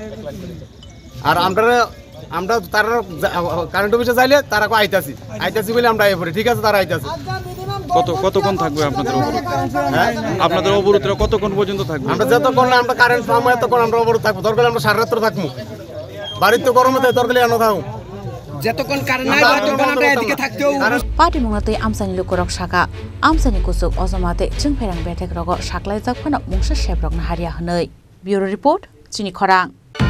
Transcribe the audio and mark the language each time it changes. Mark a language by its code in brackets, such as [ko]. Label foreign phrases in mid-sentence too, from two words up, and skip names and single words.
[bn] আর আমরা তারা [en] current office [bn] যাইলে তারা আইতাছি বলে আমরা পড়ি, ঠিক আছে, তারা আইতাছি। কতক্ষণ থাকবে আপনাদের অবরোধ? হ্যাঁ, আপনাদের অবরোধটা কতক্ষণ পর্যন্ত থাকবে? আমরা যতক্ষণ না আমরা কারেন্ট পাবো এতক্ষণ আমরা অবরোধ থাকবো। দরকার আমরা সারা রাত্র থাকবো, বাড়িতে তো গরমে দরকার এনে থাকবো। [trp] Patimongate Amsani Lukorok Shaka, Amsani Kusuk Ozomate, Chungperang Betek Rogo, Shaklai Zakwana, Mungsha Shebrok Naharia Hanoi. [en] Bureau Report, [trp] Chini Korang.